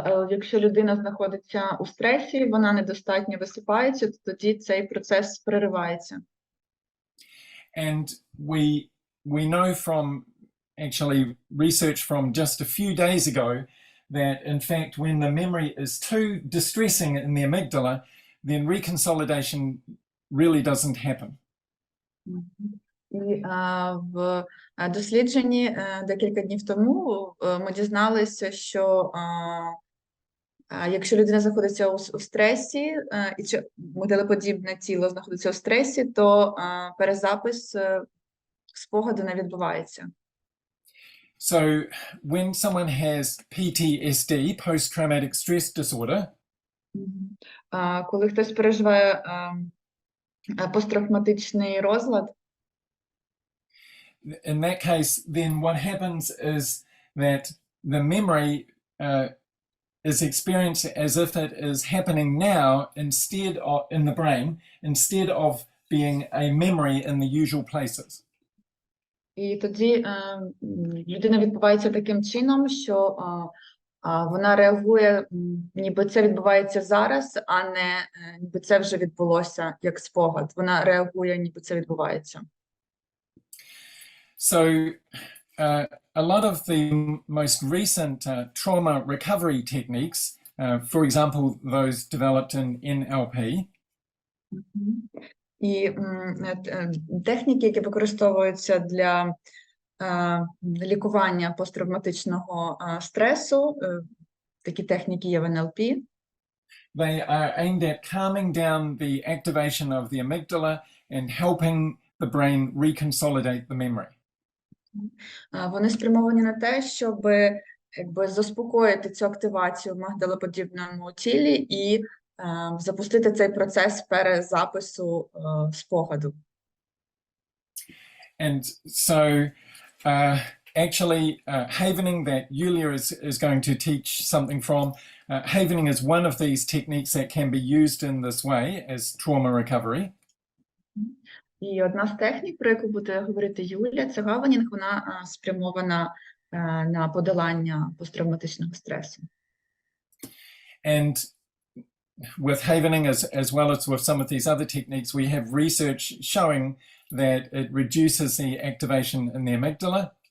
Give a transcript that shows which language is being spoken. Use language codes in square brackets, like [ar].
[uk] Якщо людина знаходиться у стресі, вона недостатньо висипається, то тоді цей процес переривається. [en] And we know from actually research from just a few days ago that in fact when the memory is too distressing in the amygdala, then reconsolidation really doesn't happen. [uk] І в дослідженні декілька днів тому ми дізналися, що якщо людина знаходиться у стресі, і мигдалоподібне тіло знаходиться у стресі, то перезапис спогаду не відбувається. [en] So when someone has PTSD, post-traumatic stress disorder, [uk] Коли хтось переживає посттравматичний розлад, [en] in that case, then what happens is that the memory is experienced as if it is happening now instead of in the brain, instead of being a memory in the usual places. [uk] і тоді людина відбувається таким чином, що вона реагує, ніби це відбувається зараз, а не ніби це вже відбулося як спогад. Вона реагує, ніби це відбувається. [en] So a lot of the most recent trauma recovery techniques, for example, those developed in NLP, [uk] І техніки, які використовуються для лікування посттравматичного стресу, такі техніки є в НЛП. [en] they are aimed at calming down the activation of the amygdala and helping the brain reconsolidate the memory. [uk] Вони спрямовані на те, щоб якби заспокоїти цю активацію в мигдалоподібному тілі і запустити цей процес перезапису спогаду. [en] And so actually havening that Julia is going to teach something from, havening is one of these techniques that can be used in this way as trauma recovery. [uk] І одна з технік, про яку буде говорити Юлія, це гаванінг, вона спрямована на подолання посттравматичного стресу. [en] And with havening, as well as with some of these other techniques, we have research showing that it reduces the activation in the amygdala.